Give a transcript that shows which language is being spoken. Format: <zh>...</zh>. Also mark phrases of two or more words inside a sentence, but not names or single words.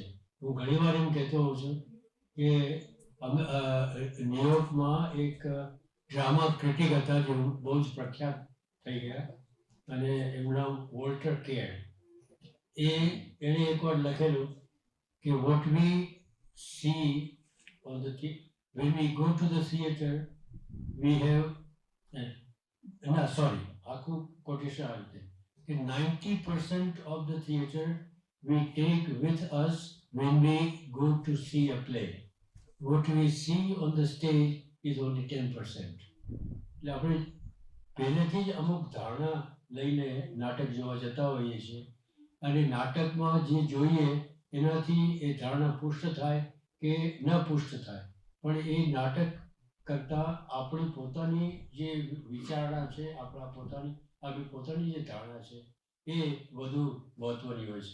<gu>હું ઘણી વાર એમ કહેતો હોઉં છું કે અમે ન્યુયોર્કમાં એક</gu> <en>drama critic</en> <gu>હતા જે બહુ જ પ્રખ્યાત થઈ ગયા અને એમનું નામ વોલ્ટર કેર. એણે એકવાર લખેલું કે</gu> <en>what we see on the when we go to the theater we have</en> <gu>આખું કોટેશન આ રીતે કે</gu> <en>90% of the theater we take with us when we go to see a play. What we see on the stage is only 10%.</en> <gu>એટલે આપણે પહેલેથી જ અમુક ધારણા લઈને નાટક જોવા જતા હોઈએ છીએ અને નાટકમાં જે જોઈએ એનાથી એ ધારણા પુષ્ટ થાય કે ન પુષ્ટ થાય, પણ એ નાટક કરતાં આપણી પોતાની જે વિચારણા છે, આપણી પોતાની જે ધારણા છે એ વધુ મહત્વની હોય છે.</gu>